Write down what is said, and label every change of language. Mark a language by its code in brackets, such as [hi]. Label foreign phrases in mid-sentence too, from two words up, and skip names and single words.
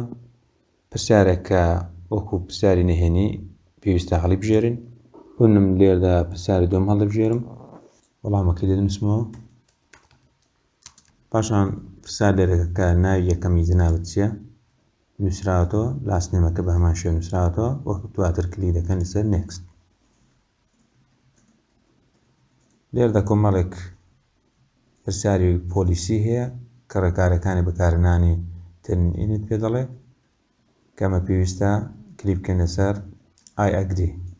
[ckb] پرسیارێک کە وەکو پرسیاری نهێنی پێویستە هەڵی بژێرین. هونم لێرەدا پرسیاری دوم هەڵدەبژێرم، وەڵامەکەی دەنووسمەوە. پاشان پرسیار لێرەکە ناوی یەکەمی جەنابەت چییە؟ نووسراوەتەوە، [en] last name [ckb] ەکە بە هەمان شێوە نووسراوەتەوە. وەکو دواتر کلیک دەکەن لەسەر next. لێرەدا کۆمەڵێک پرسیاری پۆلیسی هەیە کە ڕێکارەکانی بەکارهێنانی تێرنینت پێ دەڵێ کە ئەمە پێویستە کلیک بکەین لەسەر [en] I agree.